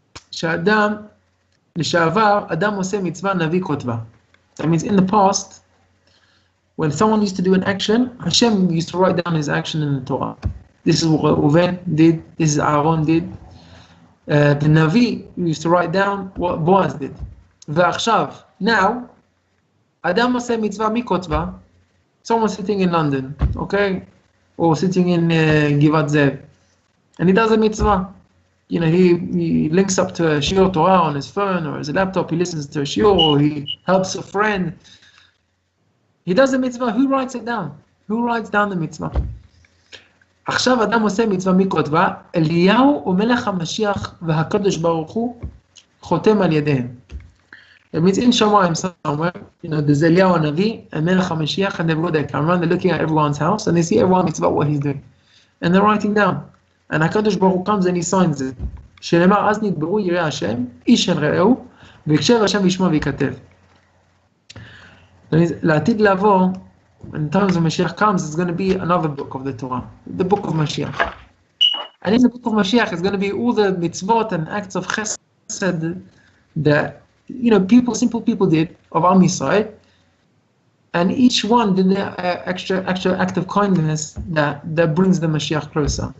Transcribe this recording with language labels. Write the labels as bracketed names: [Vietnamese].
[Hebrew] שאדם לשעבר, אדם עושה מצווה נביא כותבה. [English] That means in the past, when someone used to do an action, Hashem used to write down his action in the Torah. This is what Reuven did, this is Aaron did. The Navi used to write down what Boaz did. [Hebrew] ועכשיו, [English] now, [Hebrew] אדם עושה מצווה מכותבה, [English] someone sitting in London, okay? Or sitting in Givat Zev, and he does a mitzvah. He links up to a shiur Torah on his phone or his laptop, he listens to a shiur, or he helps a friend. He does a mitzvah, who writes it down? Who writes down the mitzvah? [Hebrew] עכשיו אדם עושה מצווה מכותבה, אליהו ומלך המשיח והקדוש ברוך הוא חותם על ידיהם. [English] It means in Shavuot somewhere, there's Eliyahu Navi and Melech HaMashiach, and they've got their camera, and they're looking at everyone's house, and they see everyone thinks about what he's doing. And they're writing down. And HaKadosh Baruch Hu comes and he signs it. [Hebrew] שנאמר, אז נדברו יראי השם, איש אל רעהו, ויקשר השם וישמע ויכתב. לעתיד לבוא, [English] in terms of Mashiach comes, it's going to be another book of the Torah, the book of Mashiach. And in the book of Mashiach, it's going to be all the mitzvot and acts of chesed that simple people did of Am Yisrael, and each one did the extra act of kindness that brings the Mashiach closer.